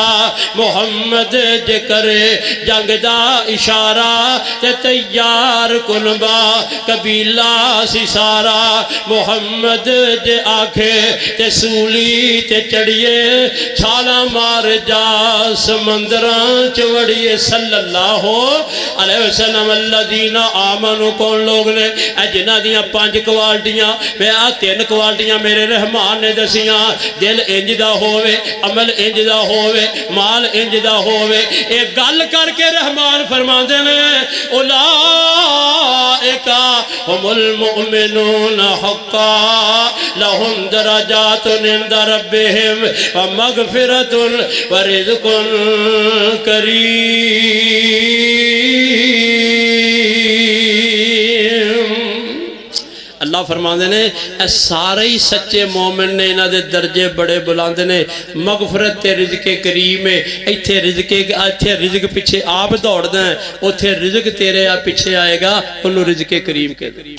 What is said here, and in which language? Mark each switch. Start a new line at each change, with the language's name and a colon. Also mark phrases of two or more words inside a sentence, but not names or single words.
Punjabi: محمد جے کرے جنگ دا اشارہ، تے تیار کنبہ قبیلہ سی سارا. محمد جے آکھے تے سولی تے چڑھیے، چھالا مار جا سمندراں چ وڑیے.
Arabic: صلى الله عليه وسلم الذين آمنوا
Punjabi: کون لوگ نے? جنہاں دیاں 5 کوالٹیاں، میں آ 3 کوالٹیاں میرے رحمان نے دسیاں. دل انج دا ہووے، عمل انج دا ہووے، مال انج دا ہووے. ایک گل کر کے رحمان فرماندے نے
Arabic: أولئك هم المؤمنون حقا لهم درجات عند ربهم ومغفرة ورزق
Punjabi: اللہ فرماتے نے سارے ہی سچے مومن نے، انہاں دے درجے بڑے بلند نے. مغفرت تے رزق کریم ہے۔ اتھے رزق پچھے آپ دوڑدا ہے، اوتھے رزق تیرے آ پچھے آئے گا، انہوں نے رزق کریم کے.